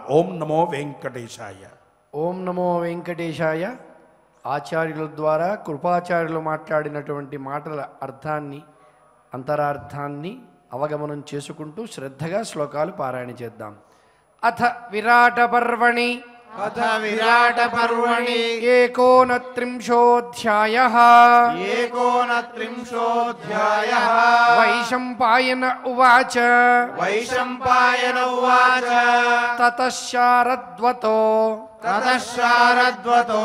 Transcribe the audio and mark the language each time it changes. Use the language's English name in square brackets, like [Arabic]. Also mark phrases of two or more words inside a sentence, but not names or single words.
[Sanskrit] ఓం నమో వెంకటేశాయ. ఓం నమో వెంకటేశాయ. [Telugu] ఆచార్యుల ద్వారా కృపాచార్యులు మాట్లాడినటువంటి మాటల అర్థాన్ని, అంతరార్థాన్ని అవగమనం చేసుకుంటూ శ్రద్ధగా శ్లోకాలు పారాయణ చేద్దాం. [Sanskrit] అథ విరాట పర్వణి अथ विराट पर्वणि 39:ध्यायः। 39:ध्यायः। वैशम्पायन उवाच वैशम्पायन उवाच ततः शारद्वतो ततश्शारद्वतो